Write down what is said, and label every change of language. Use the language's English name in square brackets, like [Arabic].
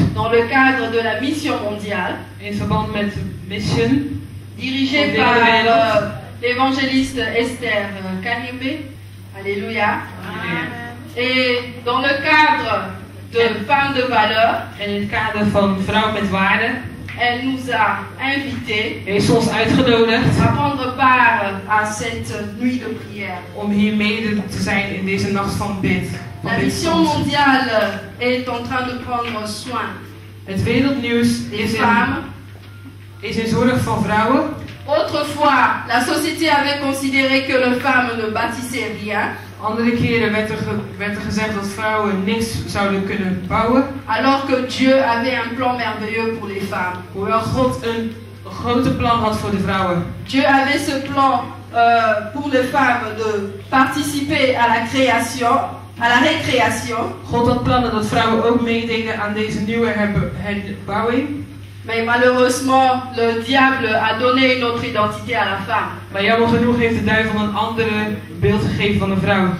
[French] dans le cadre de la mission mondiale [Dutch] in verband met Mission [French] dirigée par l'évangéliste Esther Kanimbe. Alléluia. Et dans le cadre de Femmes de Valeur, [Dutch] in het kader van Vrouw met Waarde [French] elle nous a invités [Dutch] heeft ze ons uitgenodigd [French] à prendre part à cette nuit de prière. [Dutch] om hier mede te zijn in deze nacht van bid. [French] La mission mondiale est en train de prendre soin [Dutch] Het wereldnieuws [French] des femmes. [Dutch] is in zorg van vrouwen. [French] Autrefois, la société avait considéré que les femmes ne bâtissaient rien. [Dutch] Andere keren werd er gezegd dat vrouwen niks zouden kunnen bouwen. [French] Alors que Dieu avait un plan merveilleux pour les femmes. [Dutch] Hoewel God een grote plan had voor de vrouwen. [French] Dieu avait ce plan pour les femmes de participer à la création, à la récréation. [Dutch] God had plannen dat vrouwen ook meededen aan deze nieuwe herbouwing. [French] Mais malheureusement, le diable a donné une autre identité à la femme. [Dutch] Maar jammer genoeg heeft de duivel een andere beeld gegeven van de vrouw.